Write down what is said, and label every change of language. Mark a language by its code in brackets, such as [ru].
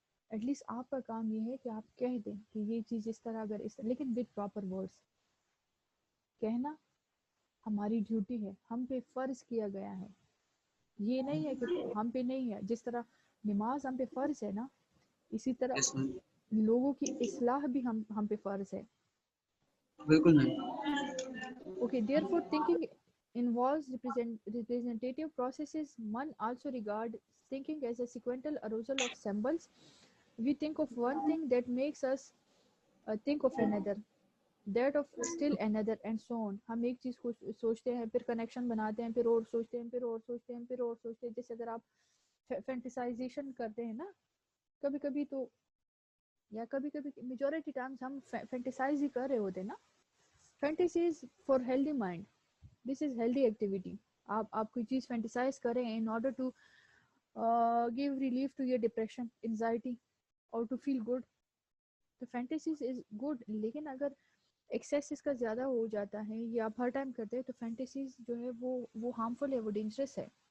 [ur] At least آپ کا کام یہ ہے کہ آپ کہہ دیں کہ یہ چیز اس طرح، اگر اس طرح، لیکن [en] with proper words [ur] کہنا ہماری ڈیوٹی ہے, ہم پہ فرض کیا گیا ہے. یہ نہیں ہے کہ ہم پہ نہیں ہے. جس طرح نماز ہم پہ فرض ہے نا, اسی طرح [en] Yes, ma'am. [ur] لوگوں کی اصلاح بھی ہم پہ فرض ہے. بالکل میم. [en] Okay, therefore thinking involves representative processes. One also regard thinking as a sequential arousal of symbols. We think of one thing that makes us think of another, that of still another, and so on. [ur] ہم ایک چیز کو سوچتے ہیں, پھر connection بناتے ہیں, پھر اور سوچتے ہیں, پھر اور سوچتے ہیں, پھر اور سوچتے ہیں. جیسے اگر آپ فینٹیسائزیشن کرتے ہیں نا کبھی کبھی, تو یا کبھی کبھی میجورٹی ٹائمز ہم فینٹیسائز ہی کر رہے ہوتے ہیں نا. [en] Fantasy is for healthy mind. This is healthy activity. [ur] آپ کوئی چیز فینٹیسائز کریں [en] In order to give relief to your depression, anxiety, or to feel good. [ur] تو [en] fantasies is good, [ur] لیکن اگر ایکسیس اس کا زیادہ ہو جاتا ہے یا آپ ہر ٹائم کرتے ہیں تو فینٹیسیز جو ہے وہ ہارمفل ہے, وہ ڈینجرس ہے.